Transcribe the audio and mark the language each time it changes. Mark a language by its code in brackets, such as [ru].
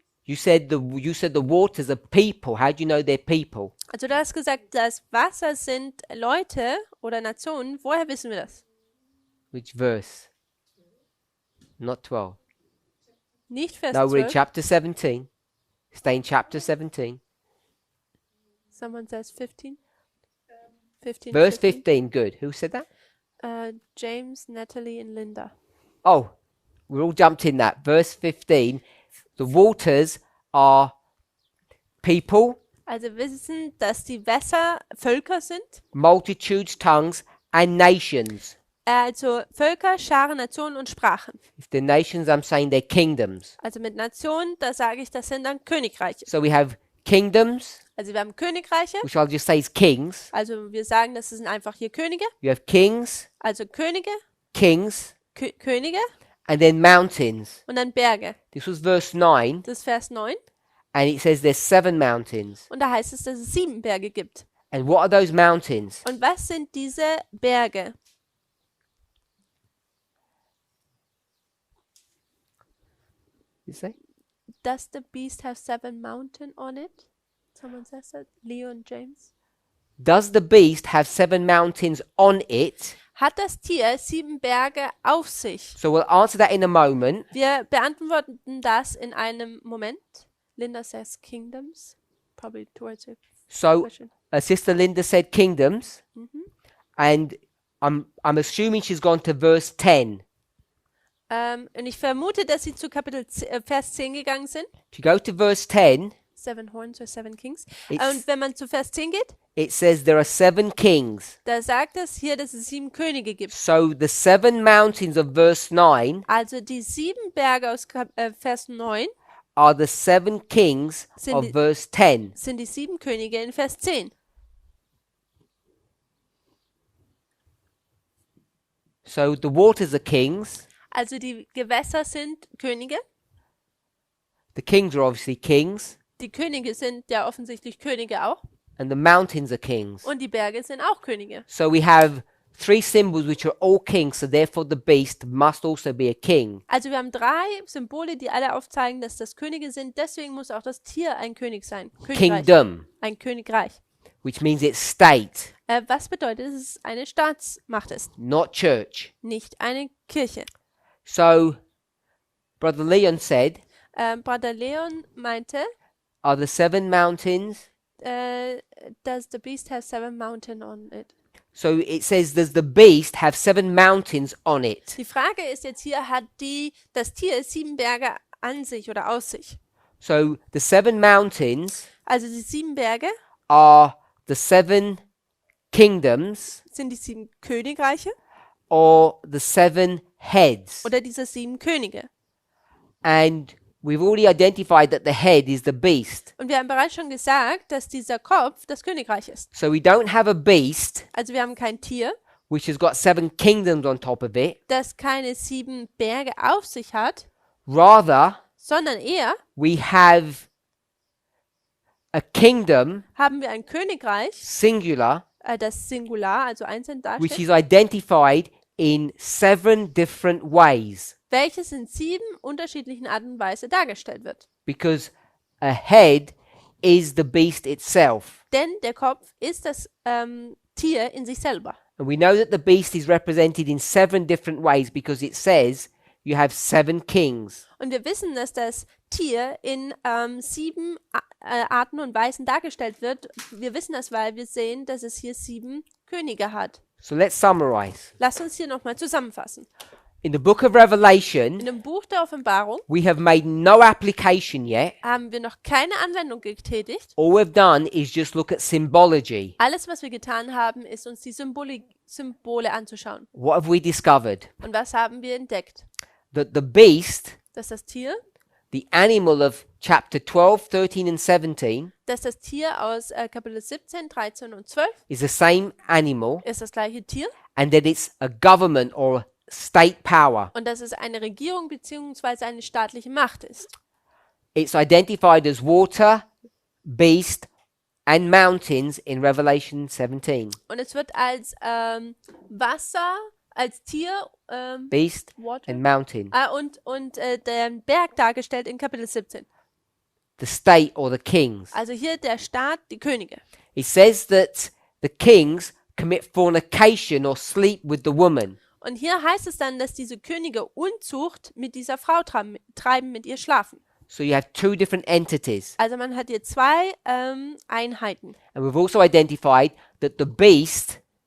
[en] You said the waters are people. How do you know they're people? [de] Also du hast gesagt, das Wasser sind Leute oder Nationen. Woher wissen wir das? [en] Which verse? Not 12. [de] Nicht Vers [en] No, we're in 12. chapter 17. Stay in chapter 17. Someone says 15. 15. Verse 15. Good. Who said that? [de] James, Natalie und Linda. [en] Oh, we're all jumped in that. Verse 15. The waters are people, [de] Also wir wissen, dass die Wässer Völker sind. [en] multitudes, tongues, and nations. [de] Also Völker, Scharen, Nationen und Sprachen. [en] If the nations, I'm saying they're kingdoms. [de] Also mit Nationen, da sage ich, das sind dann Königreiche. [en] So we have kingdoms, [de] Also wir haben Königreiche. [en] which I'll just say is kings. [de] Also wir sagen, das sind einfach hier Könige. [en] You have kings, [de] Also Könige, [en] kings, [de] Könige [en] and then mountains. [de] und dann Berge. [en] This was verse 9, [de] Das ist Vers 9. [en] and it says there's 7 mountains. [de] Und da heißt es, dass es 7 Berge gibt. [en] And what are those mountains? [de] Und was sind diese Berge? [en] You say? Does the beast have 7 mountains on it? Someone says that. Leo und James. Does the beast have 7 mountains on it? [de] Hat das Tier 7 Berge auf sich? [en] So we'll answer that in a moment. [de] Wir beantworten das in einem Moment. [en] Linda says kingdoms. Probably towards a So question. Sister Linda said kingdoms, and I'm assuming she's gone to verse 10. [de] Und ich vermute, dass sie zu Vers 10 gegangen sind. [en] If you go to verse 10, 7 horns or 7 kings. It's- [de] Und wenn man zu Vers 10 geht, [en] it says there are 7 kings. [de] da sagt es hier, dass es 7 Könige gibt. [en] So the 7 mountains of verse 9 [de] Also die 7 Berge aus Vers 9 [en] are the 7 kings [de] Sind [en] of [de] die- [en] verse 10. [de] sind die 7 Könige in Vers 10. [en] So the waters are kings. [de] Also die Gewässer sind Könige. [en] The kings are obviously kings. [de] Die Könige sind ja offensichtlich Könige auch. [en] And the mountains are kings. [de] Und die Berge sind auch Könige. [en] So we have 3 symbols which are all kings. So therefore the beast must also be a king. [de] Also wir haben 3 Symbole, die alle aufzeigen, dass das Könige sind. Deswegen muss auch das Tier ein König sein. Königreich. [en] Kingdom, [de] Ein Königreich. [en] which means it's state, [de] Was bedeutet, dass es eine Staatsmacht ist, [en] not church. [de] nicht eine Kirche. [en] So Brother Leon said, [de] Bruder Leon meinte, [en] are the 7 mountains? does the beast have 7 mountains on it? So it says, does the beast have 7 mountains on it? [de] Die Frage ist jetzt hier, hat das Tier 7 Berge an sich oder aus sich? [en] So the 7 mountains [de] Also die 7 Berge [en] are the 7 kingdoms [de] sind die 7 Königreiche [en] or the 7 heads. [de] oder diese 7 Könige. [en] And we've already identified that the head is the beast. [de] Und wir haben bereits schon gesagt, dass dieser Kopf das Königreich ist. [en] So we don't have a beast [de] Also wir haben kein Tier, [en] which has got 7 kingdoms on top of it. [de] das keine 7 Berge auf sich hat, [en] Rather, [de] sondern eher [en] we have a kingdom, [de] haben wir ein Königreich, [en] singular, [de] das Singular, also einzeln [en] which [de] darstellt, [en] is identified in 7 different ways. [de] welches in 7 unterschiedlichen Arten und Weise dargestellt wird. [en] Because a head is the beast itself. [de] Denn der Kopf ist das Tier in sich selber. [en] And we know that the beast is represented in 7 different ways because it says you have 7 kings. [de] Und wir wissen, dass das Tier in 7 Arten und Weisen dargestellt wird. Wir wissen das, weil wir sehen, dass es hier 7 Könige hat. [en] So let's summarize. [de] Lass uns hier nochmal zusammenfassen. [en] In the book of Revelation, [de] In dem Buch der Offenbarung [en] we have made no application yet. [de] haben wir noch keine Anwendung getätigt. [en] All we've done is just look at symbology. [de] Alles, was wir getan haben, ist uns die Symbole anzuschauen. [en] What have we discovered? [de] Und was haben wir entdeckt? [en] That the beast, [de] Dass das Tier, [en] the animal of chapter 12, 13 and 17, [de] aus Kapitel 17, 13 und 12 [en] is the same animal, [de] ist das gleiche Tier [en] and that it's a government or state power. [de] und dass es eine Regierung bzw. eine staatliche Macht ist. [en] It's identified as water, beast, and mountains in Revelation 17. [de] Und es wird als Wasser, als Tier, [en] Beast Water, and mountain. [de] und der Berg dargestellt in Kapitel 17. [en] the state or the kings. [de] Also hier der Staat, die Könige. [en] It says that the kings commit fornication or sleep with the woman. [de] Und hier heißt es dann, dass diese Könige Unzucht mit dieser Frau treiben, mit ihr schlafen. [en] So you have two different entities. [de] Also man hat hier zwei Einheiten [en] And we've also identified that the beast